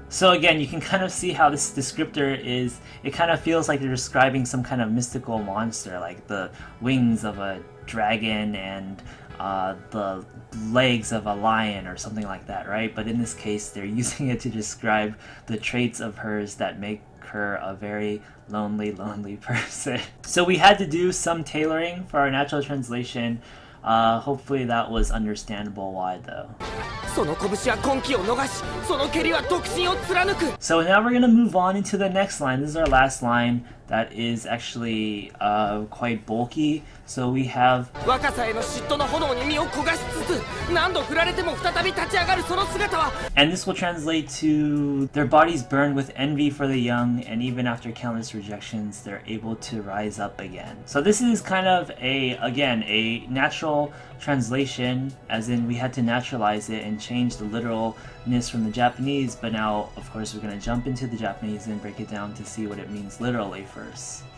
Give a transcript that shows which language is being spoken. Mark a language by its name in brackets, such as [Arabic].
[English] So again, you can kind of see how this descriptor is, it kind of feels like they're describing some kind of mystical monster, like the wings of a dragon and the legs of a lion or something like that, right? But in this case, they're using it to describe the traits of hers that make her a very lonely person. So we had to do some tailoring for our natural translation. Hopefully that was understandable why though. [Japanese] その拳は婚期を逃しその蹴りは独身を貫く [English] So now we're gonna move on into the next line. This is our last line that is actually quite bulky. So we have [Japanese] 若さへの嫉妬の炎に身を焦がしつつ何度振られても再び立ち上がるその姿は [English] and this will translate to their bodies burned with envy for the young, and even after countless rejections, they're able to rise up again. So this is kind of a natural translation, as in we had to naturalize it and change the literalness from the Japanese, but now of course we're going to jump into the Japanese and break it down to see what it means literally first.